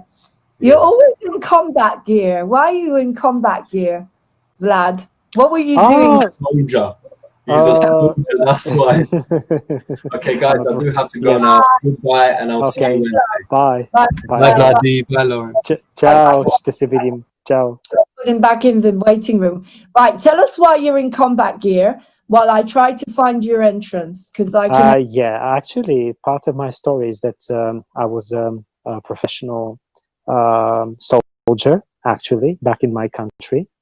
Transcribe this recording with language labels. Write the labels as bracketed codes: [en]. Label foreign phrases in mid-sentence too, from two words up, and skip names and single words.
[en] You're always in combat gear. Why are you in combat gear, Vlad? What were you doing? Soldier. He's a soldier, that's why. Okay, guys, I do have to go now. Goodbye, and I'll see you Wednesday. Bye. Bye, Vladi. Bye, Lauren. Ciao. [bg] Ще се видим. [en] Ciao. Put him back in the waiting room. Right, tell us why you're in combat gear while I try to find your entrance, because I can. Actually, part of my story is that I was a professional soldier, actually, back in my country.